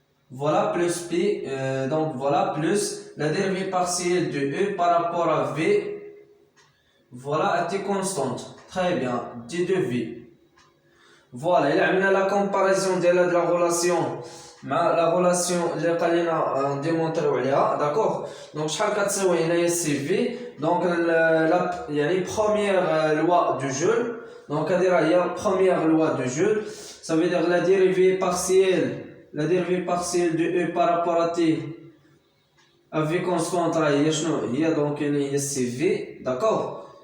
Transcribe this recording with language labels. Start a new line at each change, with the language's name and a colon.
French: Voilà, plus P, donc voilà, plus la dérivée partielle de E par rapport à V, voilà, à T constante. Très bien, D de V. Voilà, il a la comparaison de la relation, la relation
Arabic: اللي قالنا
French: démontrer d'accord.
Arabic: Donc شحال كتساوي هنايا CV.
French: Donc la première loi du Joule. Donc
Arabic: هذه راهي
French: première loi du Joule. Ça veut dire la dérivée partielle de E par rapport à T à V constante, il y a donc CV, d'accord?